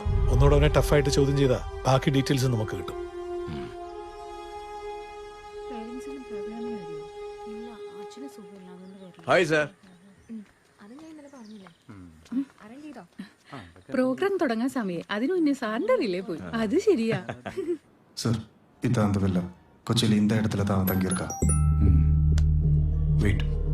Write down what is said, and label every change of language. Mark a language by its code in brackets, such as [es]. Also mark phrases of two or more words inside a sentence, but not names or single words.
[ml] ഒന്നുകൂടെ അവനെ ടഫായിട്ട് ചോദ്യം ചെയ്താൽ ബാക്കി ഡീറ്റെയിൽസ് നമുക്ക് കിട്ടും. ഹായ് സാർ. പ്രോഗ്രാം തുടങ്ങാൻ സമയം അതിനു മുന്നേ സാറിന്റെ റിലേ പോയി. അത് ശരിയാ [ta] சார் இதான் அந்த வில்லா. கொச்சியில் இந்த இடத்துல தான் தங்கியிருக்கா. வெயிட்.